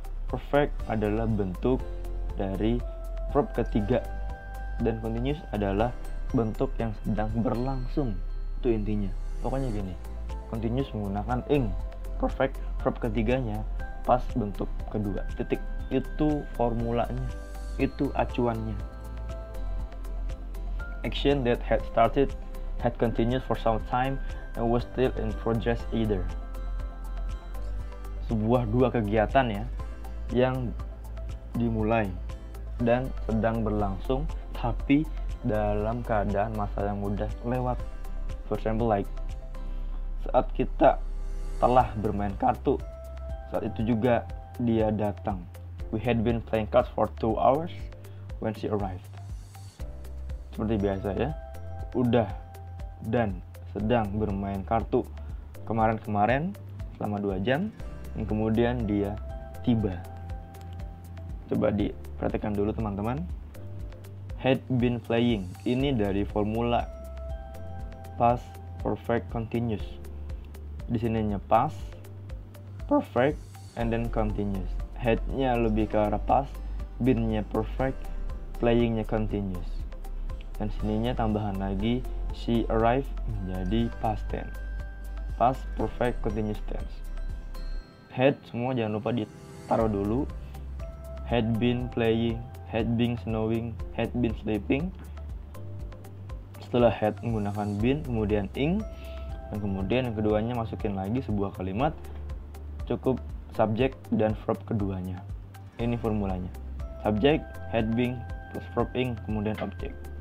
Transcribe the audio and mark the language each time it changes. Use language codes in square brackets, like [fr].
[id] Perfect adalah bentuk dari verb ketiga, dan continuous adalah bentuk yang sedang berlangsung. Itu intinya. Pokoknya gini, continuous menggunakan ing. Perfect verb ketiganya past bentuk kedua. Titik. Itu formulanya, itu acuannya. [en] Action that had started had continued for some time and was still in progress either. [id] Sebuah dua kegiatan ya yang dimulai dan sedang berlangsung tapi dalam keadaan masa yang udah lewat. [en] For example, like [id] saat kita telah bermain kartu, saat itu juga dia datang. [en] We had been playing cards for 2 hours when she arrived. [id] Seperti biasa ya, udah dan sedang bermain kartu kemarin-kemarin selama 2 jam dan kemudian dia tiba. Coba diperhatikan dulu teman-teman. [en] Had been playing, [id] ini dari formula past perfect continuous. Di sininya past perfect and then continuous. Had-nya lebih ke arah past, been-nya perfect, playing-nya continuous. Dan sininya tambahan lagi [en] she arrived [id] menjadi past tense. Past perfect continuous tense. Had semua jangan lupa ditaruh dulu. [en] Had been playing, had been snowing, had been sleeping. [id] Setelah had menggunakan been, kemudian ing, dan kemudian yang keduanya masukin lagi sebuah kalimat, cukup subjek dan verb keduanya. Ini formulanya. Subjek, had been, plus verb ing, kemudian objek.